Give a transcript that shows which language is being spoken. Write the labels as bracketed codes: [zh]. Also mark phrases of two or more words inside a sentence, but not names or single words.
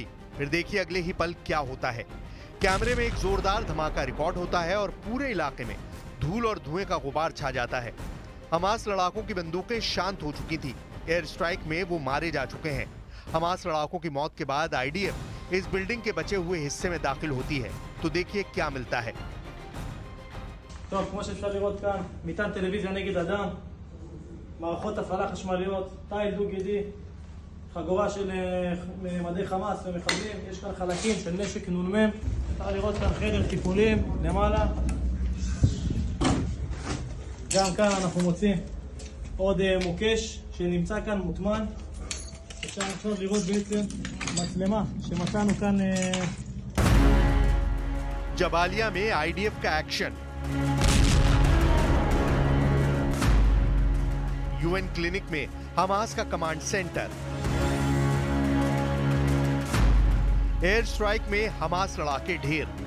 [hi] फिर देखिए अगले ही पल क्या होता है। कैमरे में एक जोरदार धमाका रिकॉर्ड होता है और पूरे इलाके में धूल और धुएं का गुबार छा जाता है। हमास लड़ाकों की बंदूकें शांत हो चुकी थी। [en] air strike [hi] में वो मारे जा चुके हैं। हमास लड़ाकों की मौत के बाद आईडीएफ इस बिल्डिंग के बचे हुए हिस्से में दाखिल होती है। तो देखिए क्या मिलता है। [he] טוב, כמו שאפשר לראות כאן, מטען טלוויזיה נגד אדם, מערכות הפעלה חשמליות, תיל דו-גידי, חגורה של מדי חמאס ומחבלים, יש כאן חלקים של נשק נ"מ, אפשר לראות כאן חדר טיפולים למעלה. גם כאן אנחנו מוצאים עוד מוקש שנמצא כאן מוטמן. אפשר לראות בעצם מצלמה שמצאנו כאן. [hi] जबालिया में आईडीएफ का एक्शन। यूएन क्लिनिक में हमास का [en] command center. air strike [hi] में हमास लड़ाके ढेर।